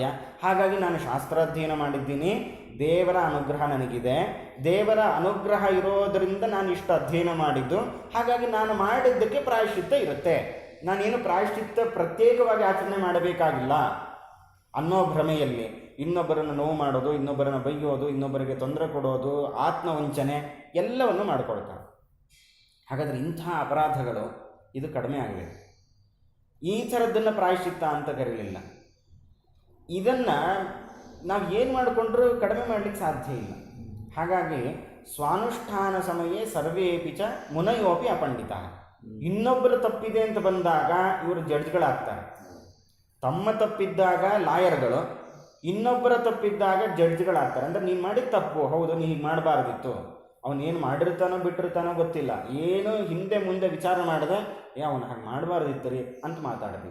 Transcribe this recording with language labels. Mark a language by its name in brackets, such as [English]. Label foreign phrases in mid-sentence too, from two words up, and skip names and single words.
[Kannada] ಹಾಗಾಗಿ ನಾನು ಶಾಸ್ತ್ರಾಧ್ಯಯನ ಮಾಡಿದ್ದೀನಿ, ದೇವರ ಅನುಗ್ರಹ ನನಗಿದೆ, ದೇವರ ಅನುಗ್ರಹ ಇರೋದರಿಂದ ನಾನು ಇಷ್ಟು ಅಧ್ಯಯನ ಮಾಡಿದ್ದು, ಹಾಗಾಗಿ ನಾನು ಮಾಡಿದ್ದಕ್ಕೆ ಪ್ರಾಯಶ್ಚಿತ್ತ ಇರುತ್ತೆ, ನಾನೇನು ಪ್ರಾಯಶ್ಚಿತ್ತ ಪ್ರತ್ಯೇಕವಾಗಿ ಆಚರಣೆ ಮಾಡಬೇಕಾಗಿಲ್ಲ ಅನ್ನೋ ಭ್ರಮೆಯಲ್ಲಿ ಇನ್ನೊಬ್ಬರನ್ನು ನೋವು ಮಾಡೋದು, ಇನ್ನೊಬ್ಬರನ್ನು ಬೈಯೋದು, ಇನ್ನೊಬ್ಬರಿಗೆ ತೊಂದರೆ ಕೊಡೋದು, ಆತ್ಮವಂಚನೆ ಎಲ್ಲವನ್ನು ಮಾಡಿಕೊಳ್ತಾರೆ. ಹಾಗಾದರೆ ಇಂಥ ಅಪರಾಧಗಳು ಇದು ಕಡಿಮೆ ಆಗಬೇಕು. ಈ ಥರದ್ದನ್ನು ಪ್ರಾಯಶ್ಚಿತ್ತ ಅಂತ ಕರೀಲಿಲ್ಲ. ಇದನ್ನು ನಾವು ಏನು ಮಾಡಿಕೊಂಡ್ರೂ ಕಡಿಮೆ ಮಾಡಲಿಕ್ಕೆ ಸಾಧ್ಯ ಇಲ್ಲ. [Sanskrit] ಹಾಗಾಗಿ ಸ್ವಾನುಷ್ಠಾನ ಸಮಯೇ ಸರ್ವೇಪಿ ಚ ಮುನಯೋಪಿ ಅಪಂಡಿತ. [Kannada] ಇನ್ನೊಬ್ಬರು ತಪ್ಪಿದೆ ಅಂತ ಬಂದಾಗ ಇವರು ಜಡ್ಜ್ಗಳಾಗ್ತಾರೆ. ತಮ್ಮ ತಪ್ಪಿದ್ದಾಗ ಲಾಯರ್ಗಳು, ಇನ್ನೊಬ್ಬರ ತಪ್ಪಿದ್ದಾಗ ಜಡ್ಜ್ಗಳಾಗ್ತಾರೆ. ಅಂದರೆ ನೀನು ಮಾಡಿದ ತಪ್ಪು, ಹೌದು ನೀನು ಹೀಗೆ ಮಾಡಬಾರ್ದಿತ್ತು, ಅವನೇನು ಮಾಡಿರ್ತಾನೋ ಬಿಟ್ಟಿರ್ತಾನೋ ಗೊತ್ತಿಲ್ಲ, ಏನು ಹಿಂದೆ ಮುಂದೆ ವಿಚಾರ ಮಾಡಿದೆ, ಅವನು ಹಾಗೆ ಮಾಡಬಾರ್ದಿತ್ತು ರೀ ಅಂತ ಮಾತಾಡ್ತೀವಿ.